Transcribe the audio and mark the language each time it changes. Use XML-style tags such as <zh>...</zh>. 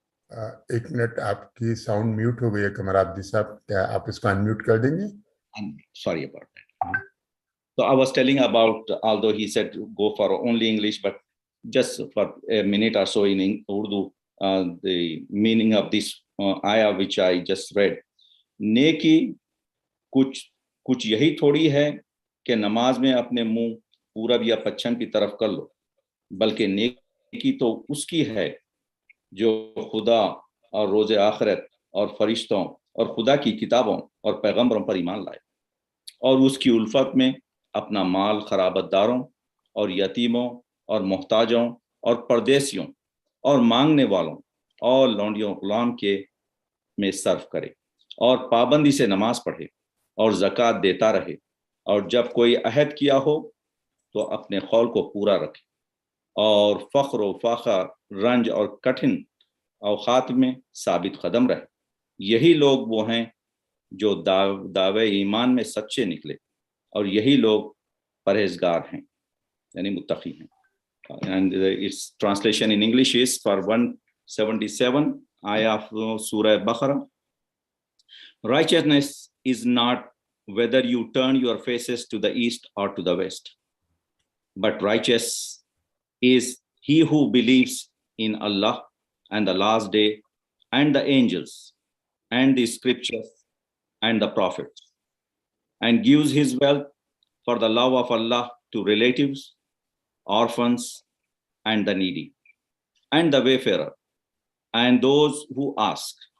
<ur>ایک منٹ, آپ کی ساؤنڈ میوٹ ہو گئی ہے قمر عبدی صاحب, کیا آپ اس کو انمیوٹ کر دیں گے؟</ur> <en>Sorry about that. So I was telling about, although he said go for only English, but just for a minute or so in Urdu, the meaning of this ayah which I just read.</en> <ur>نیکی کچھ یہی تھوڑی ہے کہ نماز میں اپنے منہ پورب یا پچھم کی طرف کر لو, بلکہ نیکی تو اس کی ہے جو خدا اور روز آخرت اور فرشتوں اور خدا کی کتابوں اور پیغمبروں پر ایمان لائے, اور اس کی الفت میں اپنا مال خرابت داروں اور یتیموں اور محتاجوں اور پردیسیوں اور مانگنے والوں اور لونڈیوں غلام کے میں صرف کرے, اور پابندی سے نماز پڑھے اور زکوٰۃ دیتا رہے, اور جب کوئی عہد کیا ہو تو اپنے قول کو پورا رکھے, اور فخر و فاخر, رنج اور کٹھن اوقات میں ثابت قدم رہے. یہی لوگ وہ ہیں جو دعوے ایمان میں سچے نکلے, اور یہی لوگ پرہیزگار ہیں, یعنی متقی ہیں.</ur> <en>And its translation in English is for 177 ayah of Surah Baqarah. Righteousness is not whether you turn your faces to the east or to the west, but righteous is he who believes in Allah and the last day and the angels and the scriptures and the prophets, and gives his wealth for the love of Allah to relatives, orphans, and the needy, and the wayfarer, and those who ask,</en>